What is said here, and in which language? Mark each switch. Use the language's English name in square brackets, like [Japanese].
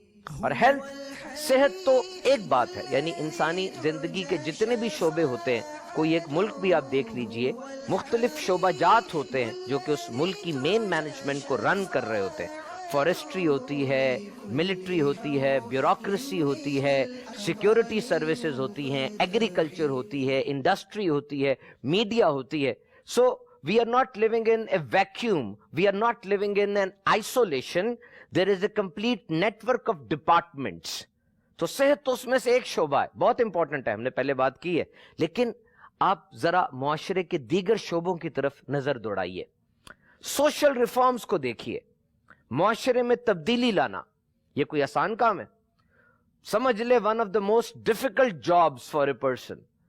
[Urdu] اور ہیلتھ، صحت تو ایک بات ہے، یعنی انسانی زندگی کے جتنے بھی شعبے ہوتے ہیں، کوئی ایک ملک بھی آپ دیکھ لیجئے، مختلف شعبہ جات ہوتے ہیں جو کہ اس ملک کی مین مینجمنٹ کو رن کر رہے ہوتے ہیں. فارسٹری ہوتی ہے، ملٹری ہوتی ہے، بیوروکریسی ہوتی ہے، سیکیورٹی سروسز ہوتی ہیں، ایگریکلچر ہوتی ہے، انڈسٹری ہوتی ہے، میڈیا ہوتی ہے. سو [English] we are not living in a vacuum, we are not living in an isolation, there is a complete network of departments. [Urdu] تو صحت تو اس میں سے ایک شعبہ ہے، بہت امپورٹنٹ ہے، ہم نے پہلے بات کی ہے. لیکن آپ ذرا معاشرے کے دیگر شعبوں کی طرف نظر دوڑائیے، سوشل ریفارمز کو دیکھیے. معاشرے میں تبدیلی لانا یہ کوئی آسان کام ہے؟ سمجھ لے [English] One of the most difficult jobs for a person.